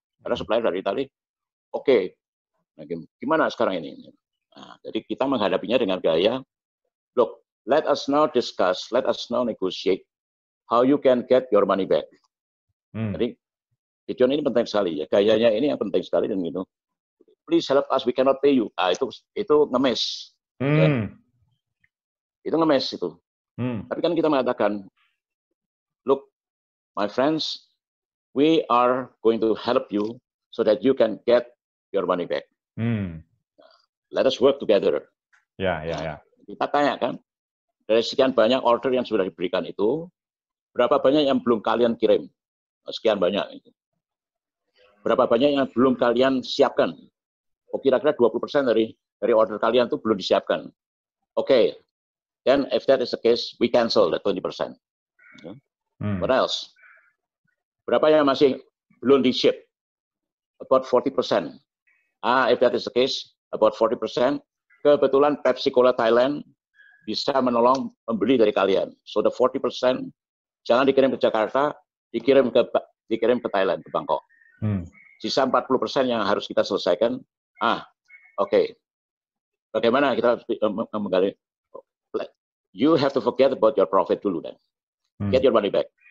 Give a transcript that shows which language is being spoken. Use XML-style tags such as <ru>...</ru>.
<id>Karena supplier dari Italia, oke, nah, gimana sekarang ini? Nah, jadi kita menghadapinya dengan gaya,</id> <en>look, let us now discuss, let us now negotiate how you can get your money back.</en> <id>Jadi, Gideon ini penting sekali ya, gayanya ini yang penting sekali dan gitu.</id> <en>Please help us, we cannot pay you.</en> <id>Ah, itu ngemes. Ya. Itu ngemes itu. Tapi kan kita mengatakan,</id> <en>look, my friends, we are going to help you so that you can get your money back. Let us work together.</en> <id>Ya. Kita tanya kan, dari sekian banyak order yang sudah diberikan itu, berapa banyak yang belum kalian kirim? Sekian banyak. Berapa banyak yang belum kalian siapkan? Oh, kira-kira 20% dari order kalian itu belum disiapkan.</id> <en>Okay, then if that is the case, we cancel the 20%. What else?</en> <id>Berapa yang masih belum di-ship?</id> <en>About 40%. If that is the case, about 40%.</en> <id>Kebetulan Pepsi Cola Thailand bisa menolong membeli dari kalian.</id> <en>So the</en> <id>40% jangan dikirim ke Jakarta, dikirim ke Thailand, ke Bangkok. Sisa 40% yang harus kita selesaikan. Okay. Bagaimana kita menggali?</id> <en>You have to forget about your profit</en> <id>dulu dan</id> <en>get your money back.</en>